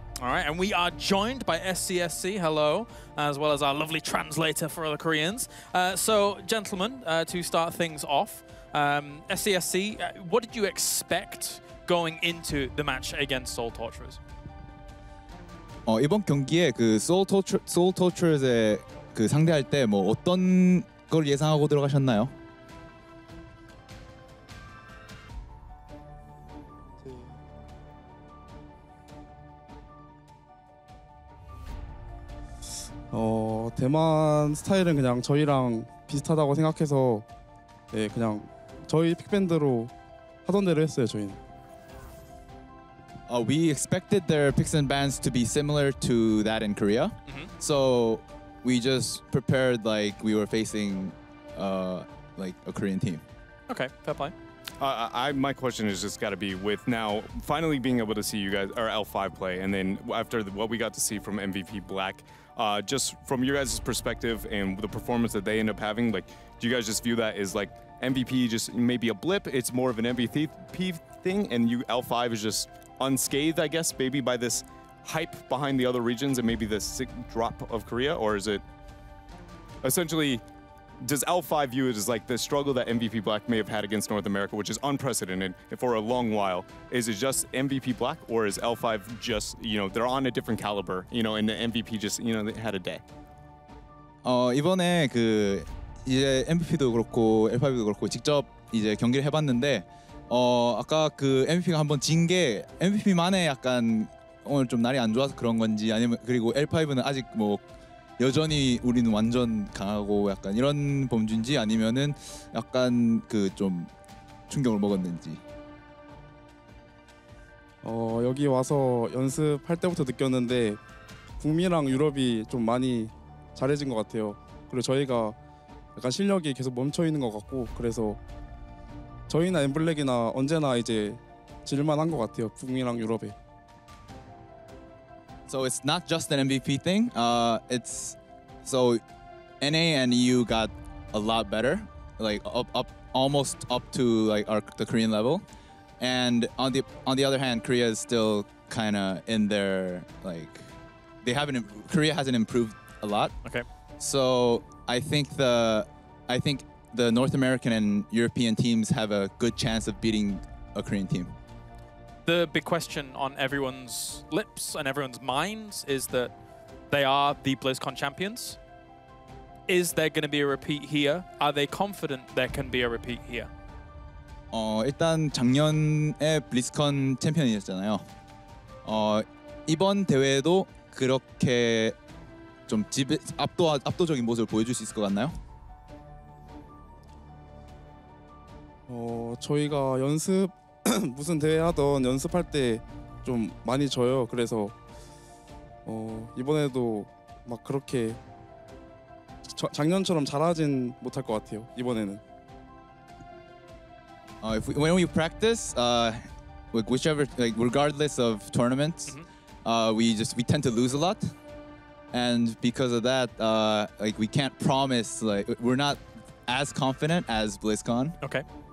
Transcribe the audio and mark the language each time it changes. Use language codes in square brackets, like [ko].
[en] All right, and we are joined by SCSC, hello, as well as our lovely translator for the Koreans. So, gentlemen, to start things off, SCSC, what did you expect going into the match against Soul Torturers? [ko] 이번 경기에 그 Soul Torturers에 그 상대할 때 뭐 어떤 걸 예상하고 들어가셨나요? 대만 스타일은 그냥 저희랑 비슷하다고 생각해서 그냥 저희 픽밴드로 하던 대로 했어요, 저희는. [en] We expected their picks and bans to be similar to that in Korea. So we just prepared like we were facing like a Korean team. Okay, fair play. My question is just got to be with now finally being able to see you guys, or L5 play, and then after what we got to see from MVP Black, just from your guys' perspective and the performance that they end up having, like, do you guys just view that as like MVP just maybe a blip, it's more of an MVP thing, and you L5 is just unscathed, I guess, maybe by this hype behind the other regions and maybe the sick drop of Korea, or is it essentially, does L5 view it as like the struggle that MVP Black may have had against North America, which is unprecedented for a long while? Is it just MVP Black, or is L5 just, they're on a different caliber, and the MVP just, they had a day? [ko] 이번에 그 이제 MVP도 그렇고 L5도 그렇고 직접 이제 경기를 해봤는데 아까 그 MVP가 한번 진 게 MVP만의 약간 오늘 좀 날이 안 좋아서 그런 건지, 아니면 그리고 L5는 아직 뭐 여전히 우리는 완전 강하고 약간 이런 범주인지, 아니면은 약간 그 좀 충격을 먹었는지. 여기 와서 연습할 때부터 느꼈는데 북미랑 유럽이 좀 많이 잘해진 것 같아요. 그리고 저희가 약간 실력이 계속 멈춰 있는 것 같고, 그래서 저희나 엠블랙이나 언제나 이제 질만한 것 같아요, 북미랑 유럽에. [en] So it's not just an MVP thing. It's so NA and EU got a lot better, like up almost up to like the Korean level, and on the other hand, Korea is still kind of in their like Korea hasn't improved a lot. Okay. So I think the North American and European teams have a good chance of beating a Korean team. The big question on everyone's lips and everyone's minds is that they are the BlizzCon champions. Is there going to be a repeat here? Are they confident there can be a repeat here? [ko] 일단 작년에 블리즈컨 챔피언이었잖아요. 이번 대회도 그렇게 좀 압도적인 모습을 보여줄 수 있을 것 같나요? 저희가 연습 무슨 대회 하던 연습할 때 좀 많이 져요. 그래서 이번에도 막 그렇게 작년처럼 잘하진 못할 것 같아요, 이번에는. [en] When we practice, whichever, like regardless of tournaments, we tend to lose a lot. and because of that, like we can't promise. Like we're not as confident as BlizzCon. Okay.